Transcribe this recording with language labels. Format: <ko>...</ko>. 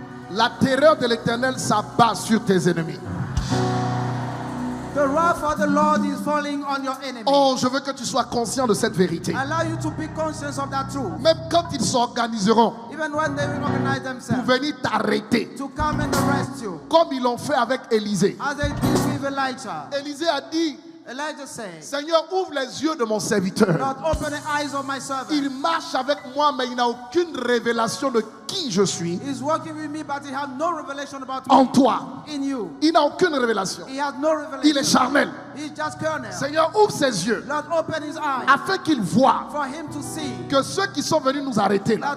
<fr>La terreur de l'Éternel s'abat sur tes ennemis.</fr> <en>The wrath of the Lord is falling on your enemies.</en> <fr>Oh, je veux que tu sois conscient de cette vérité.</fr> <en>Allow you to be conscious of that truth.</en> <fr>Même quand ils s'organiseront</fr> <en>Even when they will organize</en> <fr>pour</fr> <en>themselves</en> <fr>venir t'arrêter,</fr> <en>to come and arrest you.</en> <fr>comme ils l'ont fait avec Élisée.</fr> <en>As they did with Elijah.</en> <fr>Élisée a dit,</fr> <en>Elijah said,</en> <fr>Seigneur, ouvre les yeux de mon serviteur.</fr> <en>Lord, open the eyes of my servant.</en> <fr>Il marche avec moi, mais il n'a aucune révélation de qui je suis</fr> <en>He's working with me, but he has no revelation about</en> <fr>en</fr> <en>me.</en> <fr>toi.</fr> <en>In you.</en> <fr>Il n'a aucune révélation.</fr> <en>He has no revelation.</en> <fr>Il est charnel.</fr> <en>He's just carnal.</en> <fr>Seigneur, ouvre ses yeux</fr> <en>Lord, open his eyes</en> <fr>afin qu'il voie</fr> <en>for him to see</en> <fr>que ceux qui sont venus nous arrêter là,</fr>